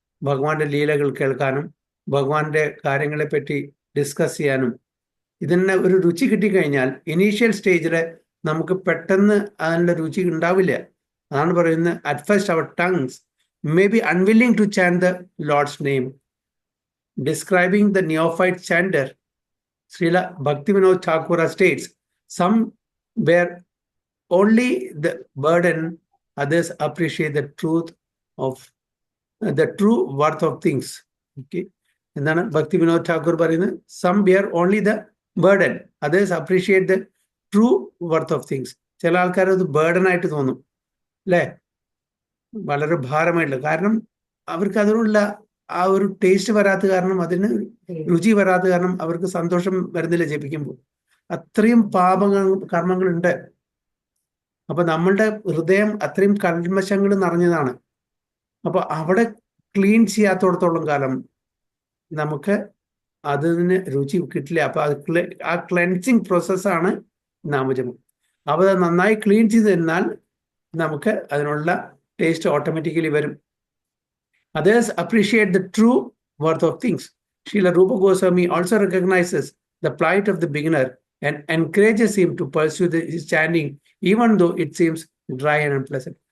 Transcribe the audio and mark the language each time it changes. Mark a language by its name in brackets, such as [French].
[Malayalam] ഭഗവാന്റെ ലീലകൾ കേൾക്കാനും ഭഗവാന്റെ കാര്യങ്ങളെപ്പറ്റി ഡിസ്കസ് ചെയ്യാനും ഇതിന് ഒരു രുചി കിട്ടിക്കഴിഞ്ഞാൽ ഇനീഷ്യൽ സ്റ്റേജിൽ നമുക്ക് പെട്ടെന്ന് അതിനുള്ള രുചി ഉണ്ടാവില്ല. അതാണ് പറയുന്നത്, [English] At first their tongues may be unwilling to chant the Lord's name. Describing the neophyte chanter, Srila Bhaktivinoda Thakura states, some bear only the burden, others appreciate the truth of the true worth of things. Okay. [Malayalam] എന്താണ് ഭക്തിവിനോദ് ഠാക്കൂർ പറയുന്നത്? [English] Some bear only the burden, others appreciate the true worth of things. [Malayalam] ചില ആൾക്കാർ അത് burden ആയിട്ട് തോന്നും അല്ലേ, വളരെ ഭാരമായിട്ടുള്ള. കാരണം അവർക്ക് അതിനുള്ള ആ ഒരു ടേസ്റ്റ് വരാത്ത കാരണം, അതിന് രുചി വരാത്ത കാരണം അവർക്ക് സന്തോഷം വരുന്നില്ല ജപിക്കുമ്പോൾ. അത്രയും കർമ്മങ്ങളുണ്ട്. അപ്പൊ നമ്മളുടെ ഹൃദയം അത്രയും കൽമശങ്ങൾ നിറഞ്ഞതാണ്. അപ്പൊ അവിടെ ക്ലീൻ ചെയ്യാത്തോടത്തോളം കാലം നമുക്ക് അതിന് രുചി കിട്ടില്ല. അപ്പൊ അത് ആ ക്ലെൻസിങ് പ്രോസസ്സാണ് നാമജപം. അപ്പൊ അത് നന്നായി ക്ലീൻ ചെയ്ത് തന്നാൽ നമുക്ക് അതിനുള്ള ടേസ്റ്റ് ഓട്ടോമാറ്റിക്കലി വരും. [English] Others appreciate the true worth of things. Srila Rupa Goswami also recognizes the plight of the beginner and encourages him to pursue his chanting even though it seems dry and unpleasant.